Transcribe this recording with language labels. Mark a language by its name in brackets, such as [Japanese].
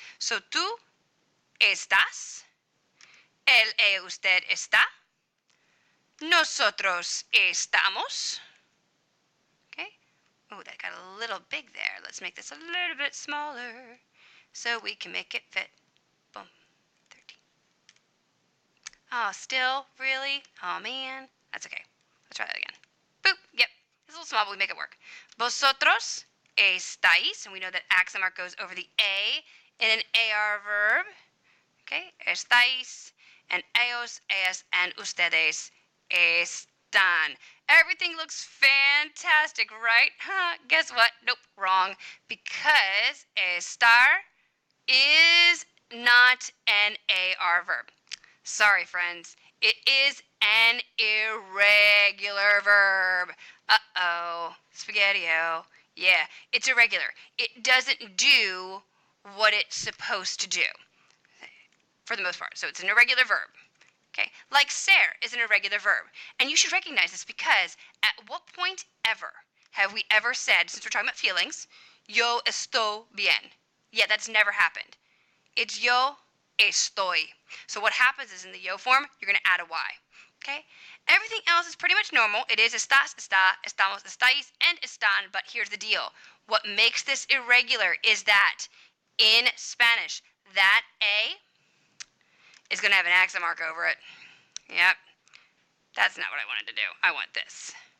[Spanish] So tú estás, él, usted está, nosotros estamos. [English] Okay. Oh, that got a little big there. Let's make this a little bit smaller so we can make it fit. Boom. 13. Oh, still? Really? Oh, man. That's okay. Let's try that again. Boop. Yep. It's a little small, but we make it work. [Spanish] Vosotros estáis. [English] And we know that accent mark goes over the A in an AR verb. Okay. Estáis. [Spanish] And ellos, ellas, and ustedes están. [English] Everything looks fantastic, right? Huh? Guess what? Nope, wrong. Because estar is not an AR verb. Sorry, friends. It is an irregular verb. Uh-oh. Spaghetti-o. Yeah, it's irregular. It doesn't do what it's supposed to do, for the most part. So it's an irregular verb. Okay, like ser is an irregular verb. And you should recognize this because at what point ever have we ever said, since we're talking about feelings, [Spanish] yo estoy bien? [English] Yeah, that's never happened. It's [Spanish] yo estoy. [English] So what happens is in the yo form, you're going to add a y. Okay? Everything else is pretty much normal. It is [Spanish] estás, está, estamos, estáis, and están. [English] But here's the deal. What makes this irregular is that in Spanish, that A is going to have an accent mark over it. Yep. That's not what I wanted to do. I want this.